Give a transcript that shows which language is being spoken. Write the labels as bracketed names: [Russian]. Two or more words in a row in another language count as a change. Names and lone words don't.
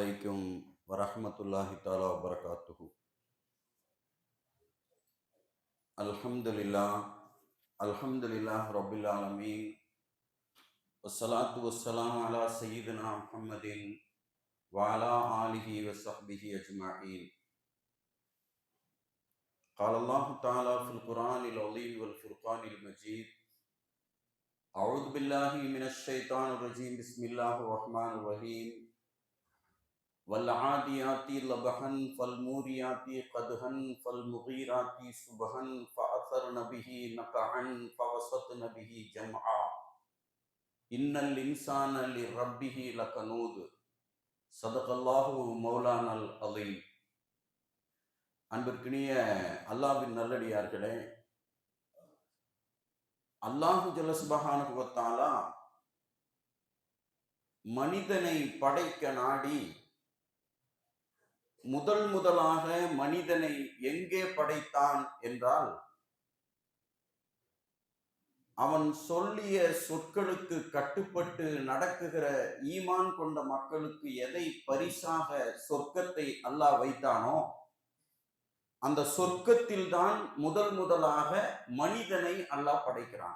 [Arabic] عليكم ورحمة الله تعالى وبركاته. الحمد لله رب العالمين. والصلاة والسلام على سيدنا محمد وعلى آله وصحبه أجمعين. قال الله تعالى في القرآن العظيم والفرقان المجيد. أعوذ بالله من الشيطان الرجيم. بسم الله الرحمن الرحيم. والعاديات ضبحا فالموريات قدحا فالمغيرات صبحا فأثرن به نقعا فوسطن به جمعا إن الإنسان لربه لكنود. صدق الله مولانا العظيم. [Tamil] அன்பிற்கினிய அல்லாஹ்வின் நல்லடியார்களே, [Arabic] الله جل سبحانه وتعالى [Tamil] மனிதனை படைக்க நாடி முதலாக மனிதனை எங்கே படைத்தான் என்றால், அவன் சொல்லிய சொற்களுக்கு கட்டுப்பட்டு நடக்குகிற ஈமான் கொண்ட மக்களுக்கு எதை பரிசாக சொர்க்கத்தை அல்லாஹ் வைத்தானோ அந்த சொர்க்கத்தில் தான் முதலாக மனிதனை அல்லாஹ் படைக்கிறான்.